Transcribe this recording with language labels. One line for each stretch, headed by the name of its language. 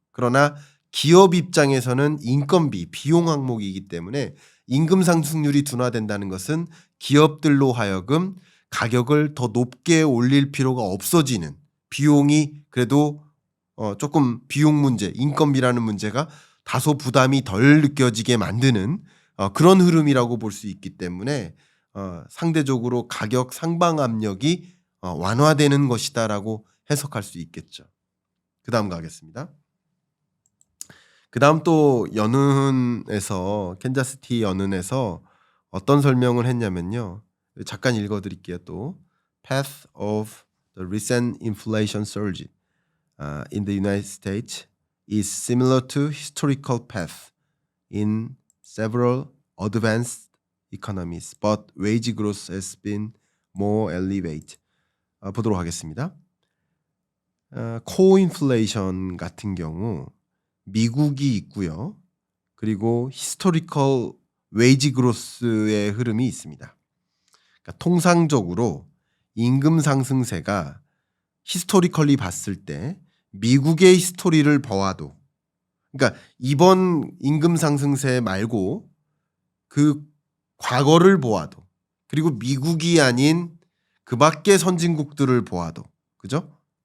Korean: 그러나 기업 입장에서는 인건비, 비용 항목이기 때문에 임금 상승률이 둔화된다는 것은 기업들로 하여금 가격을 더 높게 올릴 필요가 없어지는, 비용이 그래도 조금 비용 문제, 인건비라는 문제가 다소 부담이 덜 느껴지게 만드는 그런 흐름이라고 볼 수 있기 때문에 상대적으로 가격 상방 압력이 완화되는 것이다라고 해석할 수 있겠죠. 그다음 가겠습니다. 그다음 또 연은에서 캔자스티 연은에서 어떤 설명을 했냐면요. 잠깐 읽어드릴게요.
English: 또 Path of the recent inflation surge in the United States is similar to historical path in several advanced economies, but wage growth has been more elevated.
Korean: 보도록 하겠습니다. 코인플레이션 같은 경우 미국이 있고요. 그리고
English: 히스토리컬 웨이지 그로스의
Korean: 흐름이 있습니다. 그러니까 통상적으로 임금 상승세가 히스토리컬리 봤을 때 미국의 히스토리를 보아도, 그러니까 이번 임금 상승세 말고 그 과거를 보아도, 그리고 미국이 아닌 그 밖의 선진국들을 보아도, 그죠?